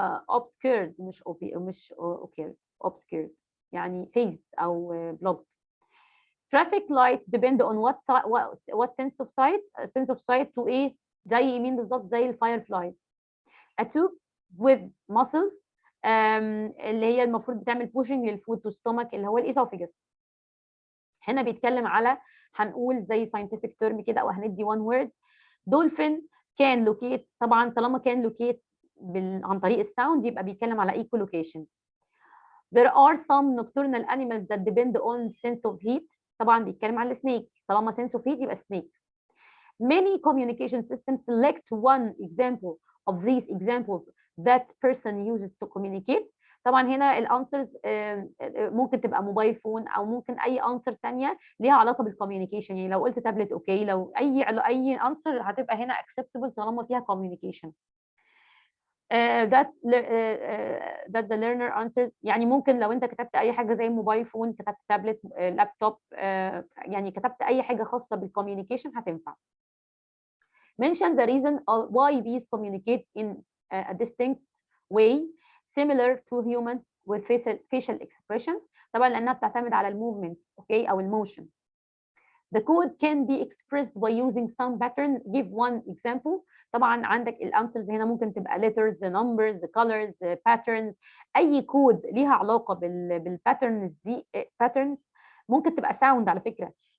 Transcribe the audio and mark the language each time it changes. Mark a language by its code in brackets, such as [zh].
[en] obscured مش occurred obscured يعني phased او blocked. traffic light depend on what sense of sight to ايه؟ [ar] زي مين بالظبط؟ زي الفايرفلاي. [en] a tube with muscles [ar] اللي هي المفروض بتعمل [en] pushing للفود to stomach [ar] اللي هو الاسوفيجس. هنا بيتكلم على هنقول زي [en] scientific term [ar] كده او هندي [en] one word. dolphin can locate [ar] طبعا طالما can locate عن طريق الساوند يبقى بيتكلم على echolocation. [en] there are some nocturnal animals that depend on sense of heat [ar] طبعا بيتكلم على السنيك، طالما [en] sense of heat يبقى snake. many communication systems select one example of these examples that person uses to communicate. [ar] طبعا هنا الانسرز ممكن تبقى موبايل فون او ممكن اي انسر ثانيه ليها علاقه بالكوميونيكيشن، يعني لو قلت تابلت اوكي، لو اي انسر هتبقى هنا اكسبتبل طالما فيها كوميونيكيشن. [en] that the learner answers، [ar] يعني ممكن لو انت كتبت اي حاجه زي موبايل فون، كتبت تابلت، لابتوب، يعني كتبت اي حاجه خاصه بالكوميونيكيشن هتنفع. [en] mention the reason of why these communicate in a distinct way similar to humans with facial expression، [ar] طبعا لانها بتعتمد على الموفمنت اوكي او الموشن. [en] The code can be expressed by using some pattern. Give one example. [ar] طبعا عندك الانسرز هنا ممكن تبقى [en] letters, numbers, colors, patterns. [ar] اي كود ليها علاقه بالباترنز دي، patterns ممكن تبقى sound على فكره.